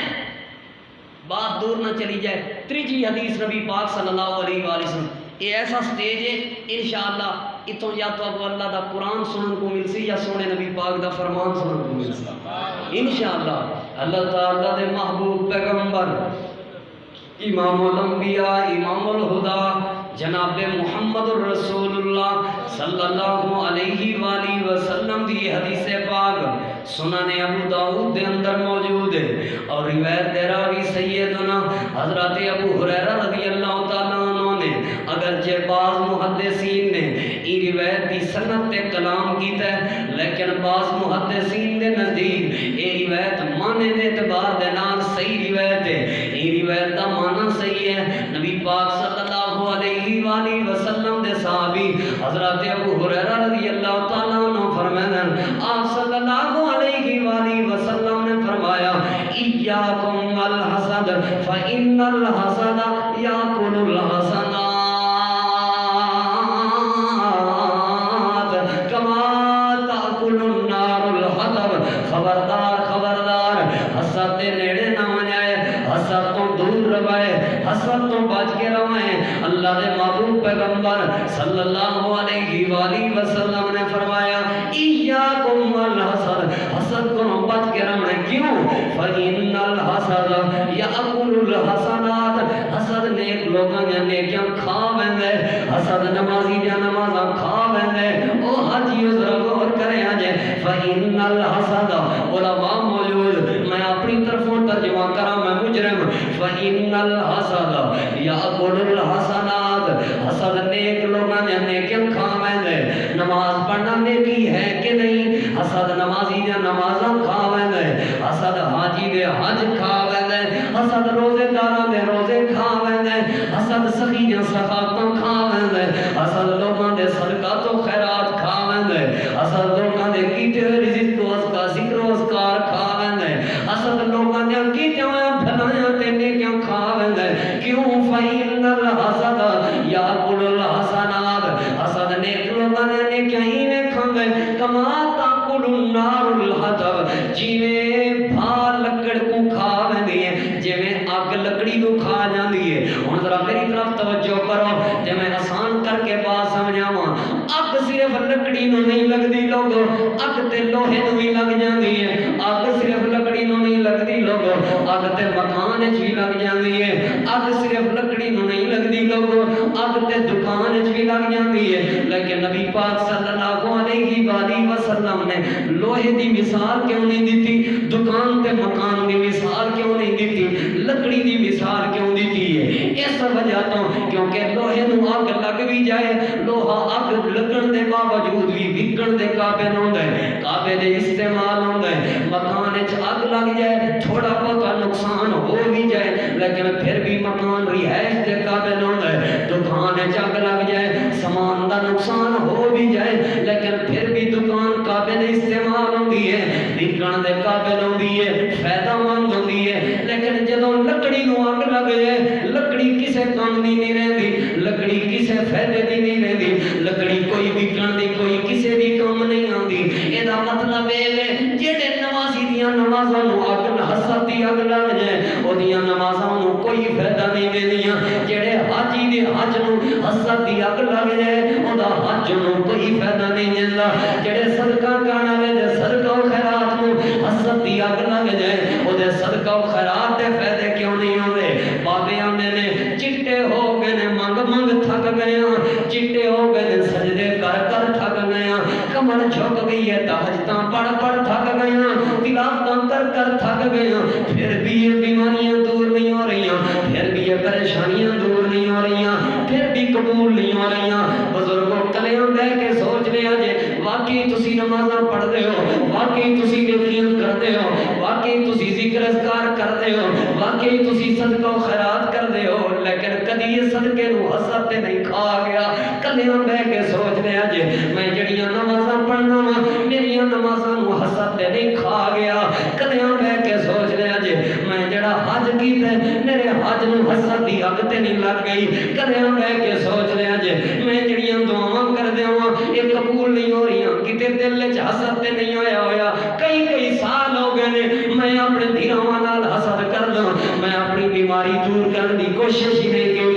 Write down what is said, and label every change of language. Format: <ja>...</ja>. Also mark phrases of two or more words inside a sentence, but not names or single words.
<hi>बात दूर ना चली जाए, त्रीजी हदीस नबी पाक</hi> <ar>صلى الله عليه وسلم,</ar> <hi>ये ऐसा स्टेज है इंशाअल्लाह इतों या तो आपको अल्लाह का कुरान सुनने को मिलसी या सोने नबी पाक का फरमान सुनने को मिलसी इंशाअल्लाह।</hi> <pa>اللہ تعالیٰ دے محبوب پیغمبر</pa> <ar>إمام الأنبياء إمام الهدى</ar> <pa>جناب محمد رسول اللہ</pa> <ar>صلى الله عليه وسلم</ar> <pa>دی حدیث پاک سناں ابو داؤد دے اندر موجود ہے تے روایت دے راوی سیدنا حضرت ابو ہریرہ</pa> <ar>رضي الله تعالى عنه</ar> <pa>نے اگر جے روایت کی سند تے کلام کیتا ہے، لیکن بعض محدثین دے نزدیک یہ روایت معنی دے اعتبار دے نال صحیح روایت ہے، یہ روایت دا معنی صحیح ہے۔ نبی پاک</pa> <ar>صلی اللہ علیہ وآلہ وسلم</ar> <pa>دے صحابی حضرت ابو ہریرہ</pa> <ar>رضی اللہ تعالیٰ عنہ</ar> <pa>فرماتے ہیں، آپ</pa> <ar>صلی اللہ علیہ وآلہ وسلم</ar> <pa>نے فرمایا</pa> <ar>ایاکم والحسد فإن الحسد یاکل الحسنات کما تاکل النار الحطب۔</ar> <pa>خبردار خبردار، حسد دے نیڑے نہ جائے، حسد تو دور روائے، حسد تو بچ کے روائے۔ اللہ دے محبوب پیغمبر</pa> <ar>صلی اللہ علیہ وآلہ وسلم</ar> <pa>نے فرمایا</pa> <ar>ایاکم والحسد،</ar> <pa>حسد کو بچ کے روائے۔ کیوں؟</pa> <ar>فإن الحسد یأکل الحسنات،</ar> <pa>حسد نیک لوگاں دے نیکیاں کھا ویندے، حسد نمازی دے نمازاں کھا ویندے۔ او حاجیو ذرا غور کرے اجے،</pa> <ar>فإن الحسد</ar> <pa>علماء موجود، میں اپنی طرفوں ترجمہ کراں، میں مجرم۔</pa> <ar>فإن الحسد یأکل الحسنات،</ar> <pa>حسد نیک لوگاں دے نیکیاں کھا ویندے۔ نماز پڑھنا نیکی ہے کہ نہیں؟ حسد نمازی دے نمازاں کھا ویندے، حسد حاجی دے حج کھا ویندے، حسد روزے داراں دے روزے کھا ویندے، حسد سخی دے سخاوتاں کھا ویندے، حسد لوگاں دے صدقات و خیرات کھا ویندے، حسد لوگاں دے کیتے ہوئے رزق و ذکر و اذکار کھا ویندے، حسد لوگاں دے کیتے ہوئے بھلائیاں تے نیکیاں کھا ویندے۔ کیوں؟</pa> <ar>فإن الحسد یأکل الحسنات،</ar> <pa>حسد نیک لوگاں دے نیکیاں ہی نے کھاندے،</pa> <ar>کما تاکل النار الحطب،</ar> <pa>جیویں بھا لکڑ کو کھا ویندی ہے، جیویں اگ لکڑی کو کھا جاندی ہے۔ ہن ذرا میری طرف توجہ کرو، جے میں آسان کر کے بات سمجھاواں۔ اگ صرف لکڑی نو نہیں لگدی لوگو، اگ تے لوہے نو بھی لگ جاندی ہے۔ اگ صرف لکڑی نو نہیں لگدی لوگو، اگ تے مکان وچ بھی لگ جاندی ہے۔ اگ صرف لکڑی نو نہیں لگدی لوگو، اگ تے دکان وچ بھی لگ جاندی ہے۔ لیکن نبی پاک</pa> <ar>صلی اللہ علیہ وآلہ وسلم</ar> <pa>نے لوہے دی مثال کیوں نہیں دیتی؟ دکان تے مکان دی مثال کیوں نہیں دیتی؟ لکڑی دی مثال کیوں دیتی ہے؟ اس وجہ تو کیونکہ لوہے نو اگ لگ بھی جائے، لوہا اگ لگن دے باوجود بھی وکن دے قابل ہوندا ہے، قابل استعمال ہوندا ہے۔ مکان وچ اگ لگ جائے، تھوڑا بہت نقصان ہو بھی جائے، لیکن پھر بھی مکان رہائش دے قابل ہوندا ہے۔ دکان وچ اگ لگ جائے، سامان دا نقصان ہو بھی جائے، لیکن پھر بھی دکان قابل استعمال ہوندی ہے، وکن دے قابل ہوندی ہے، فائدہ مند ہوندی ہے۔ لیکن جدوں لکڑی نو اگ لگ جائے، لکڑی کسے کام دی نہیں رہندی، لکڑی کسے فائدے دی نہیں رہندی، لکڑی کوئی وکن دی کوئی کسے دی کام نہیں آندی۔ اے دا مطلب اے وے جڑے نمازی دیاں نمازاں نو اگ حسد دی اگ لگ جائے، او دیاں نمازاں نو کوئی فائدہ نہیں دیندیاں۔ جڑے حاجی دے حج نو حسد دی اگ لگ جائے، او دا حج نو کوئی فائدہ نہیں دیندا۔ جڑے صدقہ کرن والے دے صدقہ و خیرات نو حسد دی اگ لگ جائے، او دے صدقہ و خیرات دے فائدے کیوں نہیں ہوندے؟ بابے آندے نے چٹے ہو گئے نے منگ منگ تھک گئے ہاں، چٹے ہو گئے نے سجدے کر کر تھک گئے ہاں، کمر جھک گئی ہے تہجداں پڑھ پڑھ تھک گئے ہاں، تلاوتاں کر کر تھک گئے ہاں، پھر بھی یہ بیماریاں دور نہیں ہو رہی ہیں، پھر بھی یہ پریشانیاں دور نہیں ہو رہی ہیں، پھر بھی قبول نہیں ہو رہی ہیں۔ بزرگوں کلیاں بیٹھ کے سوچ لیا جے واقعی تسی نمازاں پڑھدے ہو، واقعی تسی نیکیاں کردے ہو، واقعی تسی ذکر اذکار کردے ہو، واقعی تسی صدقہ و خیرات کردے ہو، لیکن کدی یہ صدقے نو حسد تے نہیں کھا گیا۔ کلیاں بیٹھ کے سوچ لیا جے میں جڑیاں نمازاں پڑھنا وا میریاں نمازاں نو حسد تے نہیں کھا گیا۔ کلیاں بیٹھ کے سوچ لیا جے میں جڑا حج کیتا میرے حج نو حسد دی اگ تے نہیں لگ گئی۔ کلیاں بیٹھ کے سوچ لیا جے میں جڑیاں دعاواں کردے ہاں یہ قبول نہیں ہو رہی، کتے دل وچ حسد تے نہیں ہویا۔ کئی سال ہو گئے نے میں اپنے دھیراواں نال حسد کردا، میں اپنی بیماری دور کرن دی کوشش ہی نہیں کیتی۔</pa>